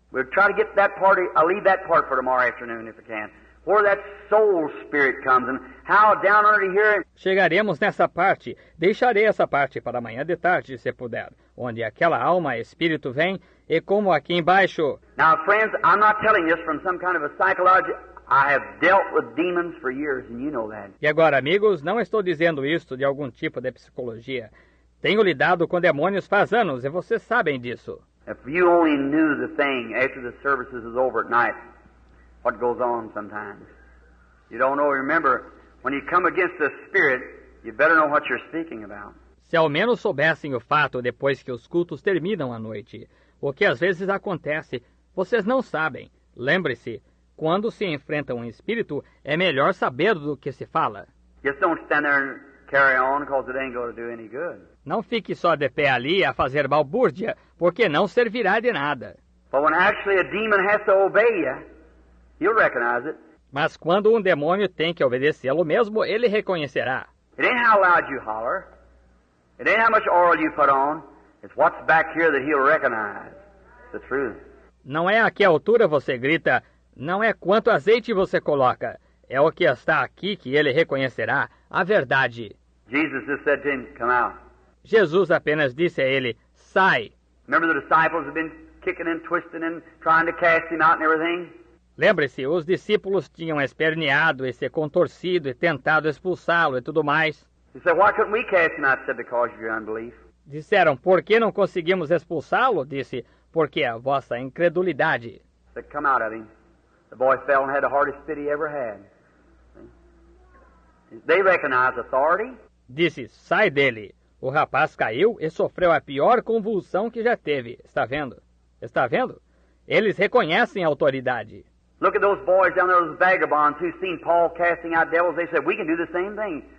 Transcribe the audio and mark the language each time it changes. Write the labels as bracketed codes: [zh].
[en] We'll try to get that part, I'll leave that part for tomorrow afternoon if I can. Where that soul spirit comes and how down under here. [pt] Chegaremos nessa parte, deixarei essa parte para amanhã de tarde, se puder, onde aquela alma espírito vem, e como aqui embaixo. [en] Now friends, I'm not telling this from some kind of a psychology. I have dealt with demons for years, and you know that. [pt] E agora, amigos, não estou dizendo isto de algum tipo de psicologia. Tenho lidado com demônios faz anos, e vocês sabem disso. [en] If you only knew the thing after the services is over at night, what goes on sometimes. You don't know. Remember, when you come against the spirit, you better know what you're speaking about. [pt] Se ao menos soubessem o fato depois que os cultos terminam à noite, o que às vezes acontece, vocês não sabem. Lembre-se, quando se enfrenta um espírito, é melhor saber do que se fala. [en] Just don't stand there and carry on, because it ain't going to do any good. [pt] Não fique só de pé ali a fazer balbúrdia, porque não servirá de nada. [en] But when actually a demon has to obey you, you'll recognize it. [pt] Mas quando um demônio tem que obedecê-lo mesmo, ele reconhecerá. [en] It ain't how loud you holler. It ain't how much oil you put on. It's what's back here that he'll recognize. The truth. [pt] Não é a que altura você grita, não é quanto azeite você coloca. É o que está aqui que ele reconhecerá, a verdade. [en] Jesus just said to him, come out. [pt] Jesus apenas disse a ele, sai. [en] Remember the disciples have been kicking and twisting and trying to cast him out and everything? [pt] Lembre-se, os discípulos tinham esperneado e se contorcido e tentado expulsá-lo e tudo mais. [en] He said, why couldn't we cast him out? He said, because of your unbelief. [pt] Disseram, por que não conseguimos expulsá-lo? Disse, porque a vossa incredulidade. [en] He said, come out of him. The boy fell and had the hardest fit he ever had. They recognize authority. [pt] Disse, sai dele. O rapaz caiu e sofreu a pior convulsão que já teve. Está vendo? Está vendo? Eles reconhecem a autoridade. [en] Look at those boys down there, those vagabonds who seen Paul casting out devils. They said, we can do the same thing.